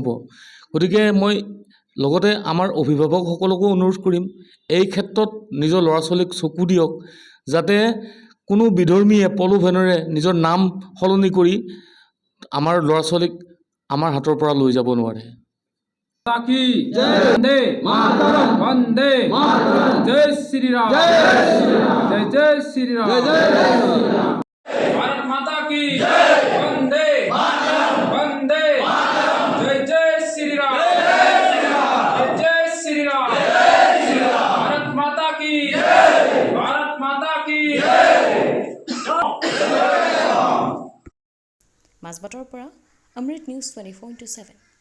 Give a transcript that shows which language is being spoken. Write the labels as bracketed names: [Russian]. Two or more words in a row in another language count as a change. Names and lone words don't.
[Assamese] গতিকে মই লগতে আমাৰ অভিভাৱকসকলকো অনুৰোধ কৰিম, এই ক্ষেত্ৰত নিজৰ ল'ৰা ছোৱালীক চকু দিয়ক, যাতে কোনো বিধৰ্মীয়ে প্ৰলোভনেৰে নিজৰ নাম সলনি কৰি আমাৰ ল'ৰা ছোৱালীক আমাৰ হাতৰ পৰা লৈ যাব নোৱাৰে। [Hindi] वंदे मातरम वंदे मातरम जय श्री राम जय जय श्री राम भारत माता की जय वंदे मातरम वंदे मातरम जय जय श्री राम जय जय श्री राम भारत माता की जय भारत माता की जय। [Assamese] মাজবাটৰ পৰা অমৃত নিউজ 24/7।